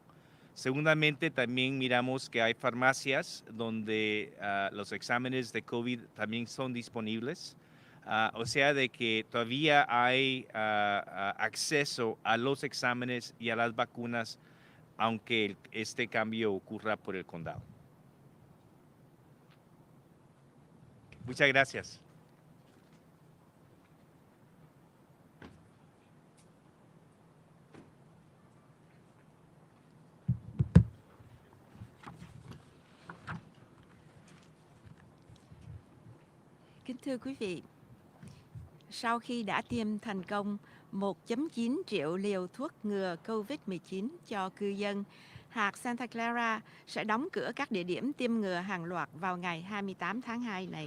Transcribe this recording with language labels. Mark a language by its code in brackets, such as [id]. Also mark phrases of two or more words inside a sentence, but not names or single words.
[es] Segundamente, también miramos que hay farmacias donde los exámenes de COVID también son disponibles. O sea de que todavía hay acceso a los exámenes y a las vacunas, aunque este cambio ocurra por el condado. Muchas gracias. [vi] Kính thưa quý vị, sau khi đã tiêm thành công 1.9 triệu liều thuốc ngừa COVID-19 cho cư dân, hạt Santa Clara sẽ đóng cửa các địa điểm tiêm ngừa hàng loạt vào ngày 28 tháng 2 này.